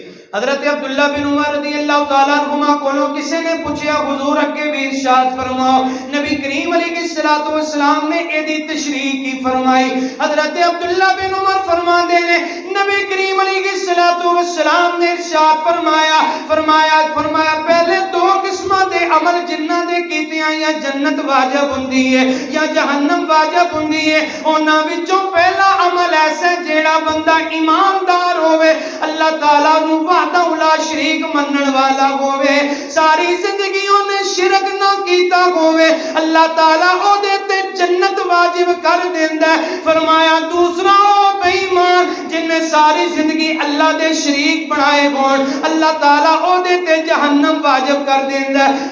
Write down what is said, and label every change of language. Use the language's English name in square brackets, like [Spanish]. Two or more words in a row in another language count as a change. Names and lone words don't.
[Punjabi] حضرت عبداللہ بن عمر [Arabic] رضی اللہ تعالیٰ عنہما [Punjabi] کولوں کسی نے پوچھا حضور اگے بھی ارشاد فرماؤ. نبی کریم علیہ السلام نے ایدی تشریح کی فرمائی. حضرت عبداللہ بن عمر فرماندے نے نبی کریم علیہ السلام نے ارشاد فرمایا پہلے 2 قسماں دے عمل جنہ دے کیتیاں یا جنت واجب ہوندی ہے یا جہنم واجب ہوندی ہے. انہاں وچوں پہلا عمل ایسا جیڑا بندہ ایماندار ہوئے، اللہ تعالیٰ نو [Arabic] وحدہ لا شریک [Punjabi] منن والا ہوئے، ساری زندگی انہیں شرک نہ کیتا ہوئے، اللہ تعالیٰ او دیتے جنت واجب کر دیندہ ہے. فرمایا دوسرا او بے ایمان جن نے ساری زندگی اللہ دے شریک بنائے ہون، اللہ تعالیٰ او دیتے جہنم واجب کر دیندہ ہے.